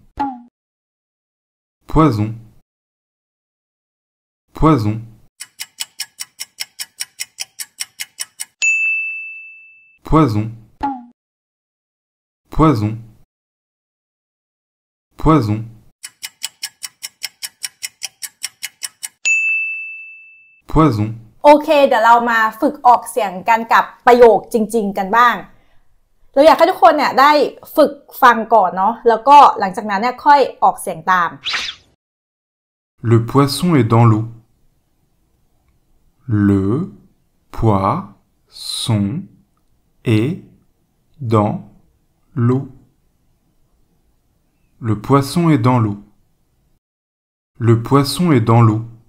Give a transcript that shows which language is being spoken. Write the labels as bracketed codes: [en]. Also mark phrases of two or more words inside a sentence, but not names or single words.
[fr] Poison Poison Poison Poison Poison Poison [th] โอเคเดี๋ยวเรามาฝึกออกเสียงกันกับประโยคจริงๆกันบ้างเราอยากให้ทุกคนเนี่ยได้ฝึกฟังก่อนเนาะแล้วก็หลังจากนั้นเนี่ยค่อยออกเสียงตาม [fr] Le poisson est dans l'eau. Le poisson est dans l'eau. Le poisson est dans l'eau. Le poisson est dans l'eau.